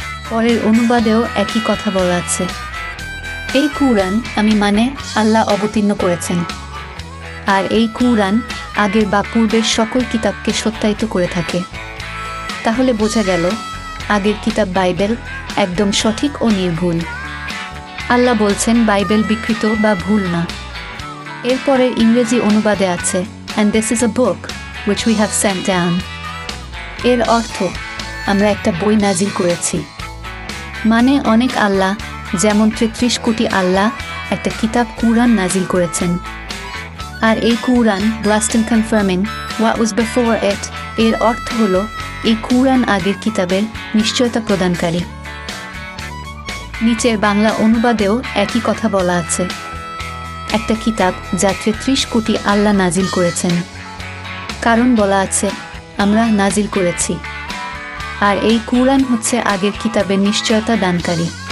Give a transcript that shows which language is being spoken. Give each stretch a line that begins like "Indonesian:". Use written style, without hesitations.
Bangla: পরের অনুবাদেও একই কথা বলা আছে। এই কুরআন আমি আল্লাহ অবতীর্ণ করেছেন। আর এই কুরআন আগের বা পূর্বের সকল কিতাবকে সত্যায়িত করে থাকে। তাহলে বোঝা গেল আগের কিতাব বাইবেল একদম সঠিক ও নির্ভুল। আল্লাহ বলছেন বাইবেল বিকৃত বা ভুল না। এরপরে ইংরেজি অনুবাদে আছে,
English: and this is a book which we have sent down।
Bangla: এর অর্থ আমরা একটা বই নাজিল করেছি। অনেক আল্লাহ, যেমন 33 কোটি আল্লাহ একটা কিতাব কুরআন নাজিল করেছেন। আর এই কুরআন
English: blessed and confirming what was before it।
Bangla: এর অর্থ হলো এই কুরআন আগের কিতাবের নিশ্চয়তা প্রদানকারী। নিচের বাংলা অনুবাদেও একই কথা বলা আছে। একটা কিতাব যা 33 কোটি আল্লাহ নাজিল করেছেন। কারণ বলা আছে আমরা নাজিল করেছি। আর এই কুরআন হচ্ছে আগের কিতাবের নিশ্চয়তা দানকারী।